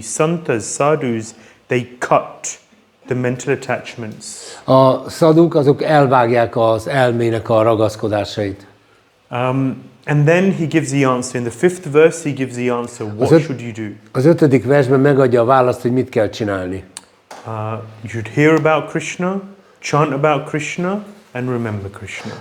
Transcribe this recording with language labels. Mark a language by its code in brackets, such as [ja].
[en] Santas, sadhus, they cut the mental attachments. [hu] A szaduk azok elvágják az elmének a ragaszkodásait. [en] And then he gives the answer. In the 5th verse, he gives the answer. What should you do? [hu] Az 5. versben megadja a választ, hogy mit kell csinálni. [en] You should hear about Krishna, chant about Krishna, and remember Krishna.